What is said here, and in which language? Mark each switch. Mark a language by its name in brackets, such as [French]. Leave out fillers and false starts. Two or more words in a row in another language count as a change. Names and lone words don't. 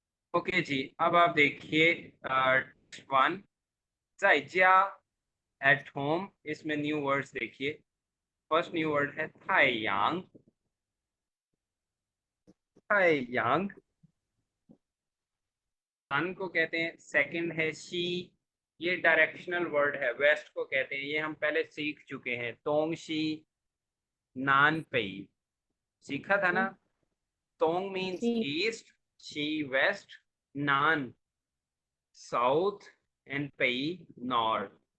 [Hindi] ओके जी, अब आप देखिए वन, 在家 [English] at home, [Hindi] इसमें [English] new words [Hindi] देखिए। [English] first new word [Hindi] है 太阳, 太阳 सन को कहते हैं। सेकंड है शी, ये [English] directional word [Hindi] है, वेस्ट को कहते हैं, ये हम पहले सीख चुके हैं। [Chinese] 东西南北, [Hindi] सीखा था ना। तोंग मीन्स जी [English] East, शी west, नान south and पई north।